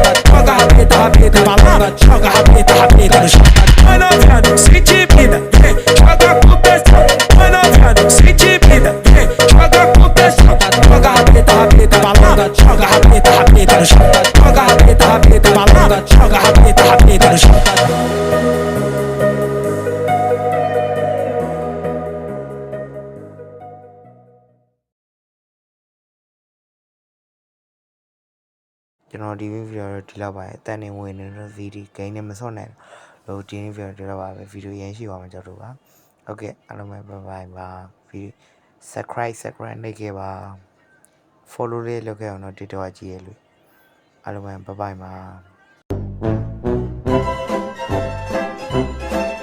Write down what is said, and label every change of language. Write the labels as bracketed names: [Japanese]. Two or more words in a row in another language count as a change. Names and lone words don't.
[Portuguese] Joga rabeta, vai lá, joga rabeta no chão. Manoviano, sente vida, vem, joga com pressão. Manoviano, sente vida, vem, joga com pressão. Joga rabeta, vai lá, joga rabeta no chão. Joga rabeta, vai lá, joga rabeta no chão. [Burmese] ကျွန်တော်ဒီဗီဒီယိုဒီလောက်ပါအတန်နေဝင်နေတဲ့ဗီ ဒီယိုဂိမ်းနဲ့မစော့နိုင်လို့ဒီဗီဒီယိုဒီလောက်ပါပဲဗီဒီယိုရန်ရှိပါမှာကြောက်တော့ပါဟုတ်ကဲ့အားလုံးပဲ [English] bye bye [Burmese] ပါဗီဒီယို subscribe လုပ်ခဲ့ပါ follow လေးလုပ်ခဲ့အောင်တော့ TikTok ကြည့်ရလို့အားလုံးပဲ [English] bye bye [Burmese] ပါ